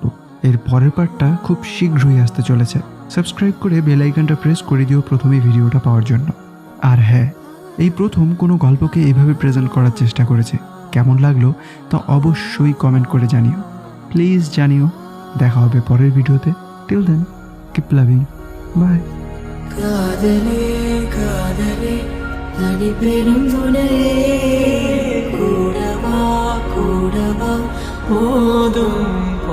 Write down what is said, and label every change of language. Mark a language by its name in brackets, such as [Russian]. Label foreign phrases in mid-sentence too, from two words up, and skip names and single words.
[Bangla] এর পরের পার্টটা খুব শীঘ্রই আসতে চলেছে। সাবস্ক্রাইব করে বেল আইকনটা প্রেস করে দিও প্রথমেই ভিডিওটা পাওয়ার জন্য। আর হ্যাঁ, এই প্রথম কোনো গল্পকে এইভাবে প্রেজেন্ট করার চেষ্টা করেছে। কেমন লাগলো তা অবশ্যই কমেন্ট করে জানিও, প্লিজ জানিও। দেখা হবে পরের ভিডিওতে। [English] till then, keep loving, bye. [Tamil] காதலே காதலே நடி பெரும் துணையே கூடவா கூடவா போதும்